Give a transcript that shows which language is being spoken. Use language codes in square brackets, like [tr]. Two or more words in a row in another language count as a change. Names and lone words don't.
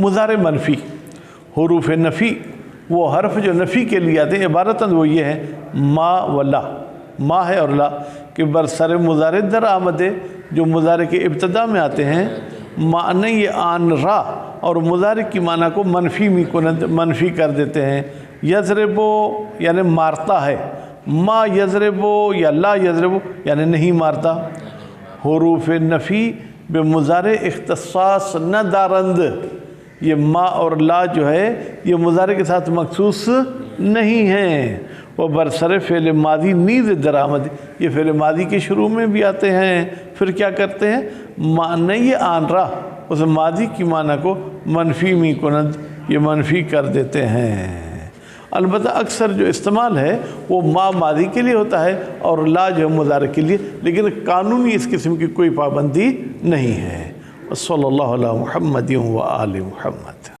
[ur] مضارع منفی، حروف نفی، وہ حرف جو نفی کے لیے آتے ہیں عبارتاً وہ یہ ہیں ما و لا، ما ہے اور لا، کہ [fa] برسر مضارع در آمدے، [ur] جو مضارع کے ابتدا میں آتے ہیں، [fa] معنی آن را، [ur] اور مضارع کی معنی کو [fa] منفی می کنند، [ur] منفی کر دیتے ہیں۔ یضربو یعنی مارتا ہے، [ar] ما یضربو [ur] یا [ar] لا یضربو [ur] یعنی نہیں مارتا۔ [fa] حروف نفی بے مضارع اختصاص نہ دارند، [ur] یہ ما اور لا جو ہے یہ مضارع کے ساتھ مخصوص نہیں ہیں۔ وہ [fa] برسر فعل ماضی نیز درآمد، [ur] یہ فعل ماضی کے شروع میں بھی آتے ہیں، پھر کیا کرتے ہیں؟ [fa] معنی آن را، [ur] اس ماضی کی معنی کو [fa] منفی می کنند، [ur] یہ منفی کر دیتے ہیں۔ البتہ اکثر جو استعمال ہے وہ ما ماضی کے لیے ہوتا ہے اور لا جو ہے مضارع کے لیے، لیکن قانونی اس قسم کی کوئی پابندی نہیں ہے۔ [ar] صلی اللہ علیہ محمد و آل محمد۔